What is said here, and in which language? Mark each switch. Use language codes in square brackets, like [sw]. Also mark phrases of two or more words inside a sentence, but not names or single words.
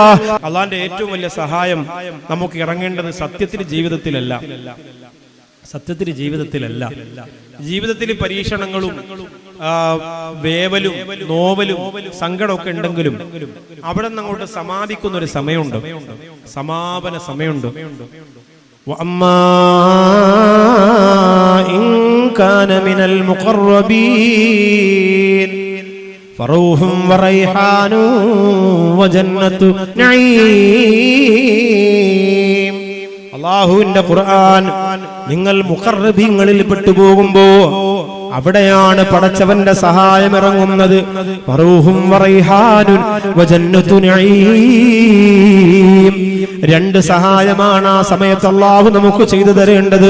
[ml] അള്ളാന്റെ ഏറ്റവും വലിയ സഹായം നമുക്ക് ഇറങ്ങേണ്ടത് സത്യത്തിൽ ജീവിതത്തിലല്ല, സത്യത്തിൽ ജീവിതത്തിലല്ല. ജീവിതത്തിൽ പരീക്ഷണങ്ങളും വേവലും നോവലും സങ്കടമൊക്കെ ഉണ്ടെങ്കിലും അവിടെ നിന്ന് അങ്ങോട്ട് സമാപിക്കുന്ന ഒരു സമയമുണ്ട്, സമാപന സമയമുണ്ട്. [ar] وأما إن كان من المقربين فروح وريحان وجنة نعيم. [ml] അല്ലാഹുവിന്റെ ഖുർആൻ നിങ്ങൾ മുഖർറബീങ്ങളിൽ പെട്ടുപോകുമ്പോ അവിടെയാണ് പടച്ചവന്റെ സഹായം ഇറങ്ങുന്നത്. [ar] فروح وريحان وجنة نعيم. [ml] രണ്ട് സഹായമാണ് ആ സമയത്ത് അല്ലാഹു നമുക്ക് ചെയ്തു തരേണ്ടത്.